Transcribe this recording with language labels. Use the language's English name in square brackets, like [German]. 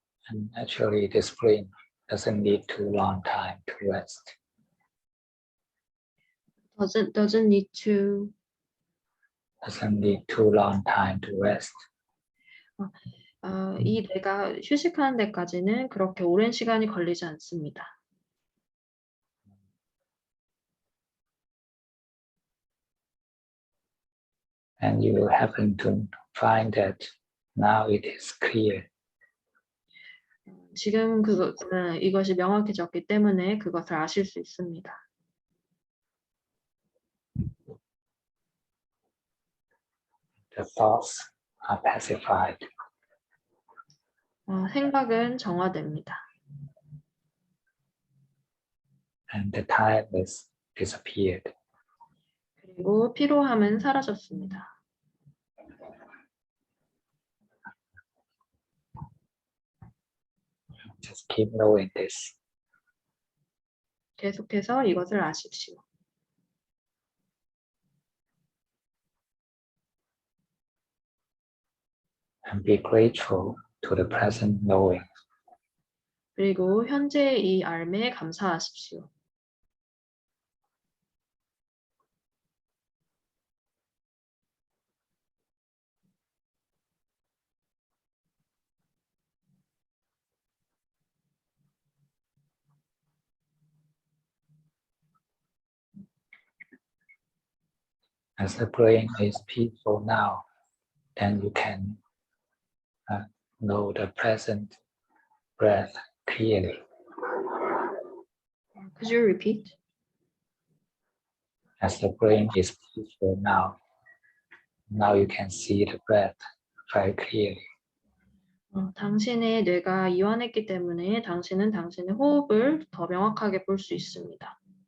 [English] And actually, this brain doesn't need too long time to rest. Doesn't need to. Doesn't need too long time to rest. [Korean] 이 뇌가 휴식하는 데까지는 그렇게 오랜 시간이 걸리지 않습니다. [English] And you will happen to find that now it is clear. [Korean] 지금 이것이 명확해졌기 때문에 그것을 아실 수 있습니다. [English] The thoughts are pacified. [Korean] 생각은 정화됩니다. [English] And the tiredness disappeared. [Korean] 그리고 피로함은 사라졌습니다. [English] Just keep knowing this. [Korean] 계속해서 이것을 아십시오. [English] And be grateful to the present knowing. [Korean] 그리고 현재의 이 알매 감사하십시오. [English] As the brain is peaceful now, then you can know the present breath clearly. Could you repeat? As the brain is peaceful now you can see the breath very clearly. [Korean] 당신의 뇌가 이완했기 때문에 당신은 당신의 호흡을 더 명확하게 볼 수 있습니다.